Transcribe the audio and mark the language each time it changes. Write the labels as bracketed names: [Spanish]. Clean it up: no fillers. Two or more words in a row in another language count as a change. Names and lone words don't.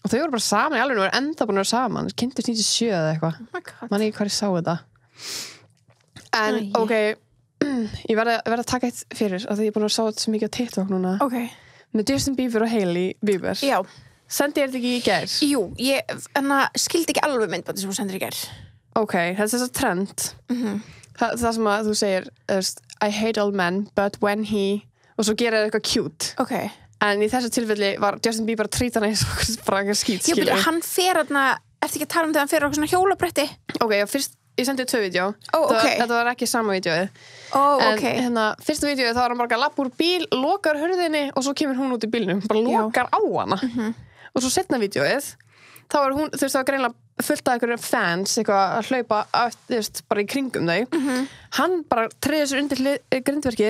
[Icelandic] og þau voru bara saman í alveg og voru enda búin að vera saman kynntust 97 eða eitthvað man ekki hvað ég sá þetta en ok ég verði að taka eitt fyrir af því ég er búin að sá þetta svo mikið á TikTok núna með Justin Bieber og Hailey Bieber sendi ég þetta ekki í gær? Jú, ég skildi ekki alveg myndbandi sem hún sendir í gær ok, þetta er þess að trend það sem að þú segir [English] I hate all men but when he [Icelandic] og svo gera eitthvað cute ok en í þessu tilfelli var Justin Bieber að trýta hann eins og bara eitthvað skít já, betur, hann fer ertu ekki að tala um þegar hann fer okkur svona hjólabretti ok, já, fyrst ég sendi 2 vídeo okay. þetta var ekki sama vídeoið okay. en fyrsta vídeoið þá var hann bara að lappa úr bíl lokar hurðinni og svo kemur hún út í bílnum bara lokar á hana og svo setna vídeoið þá var hún, þú veist það var greinlega fullt af einhverjum fans eitthvað að hlaupa bara í kringum þau hann bara treður sér undir grindverkið